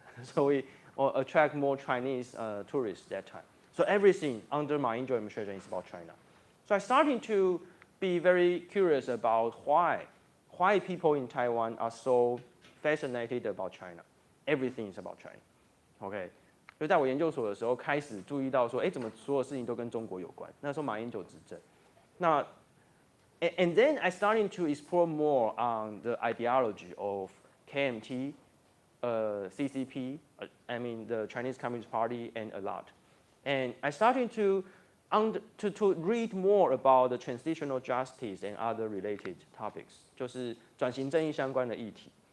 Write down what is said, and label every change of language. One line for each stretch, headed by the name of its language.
English: So we attract more Chinese tourists that time. So everything under Ma Ying-jeou administration is about China. So I started to be very curious about why people in Taiwan are so fascinated about China. Everything is about China. Okay.
Chinese: 就在我研究所的时候，开始注意到说，哎，怎么所有事情都跟中国有关？那时候马英九执政，那
English: and then I started to explore more on the ideology of KMT, CCP, I mean the Chinese Communist Party, and a lot, and I started to read more about the transitional justice and other related topics,
Chinese: 就是转型正义相关的议题。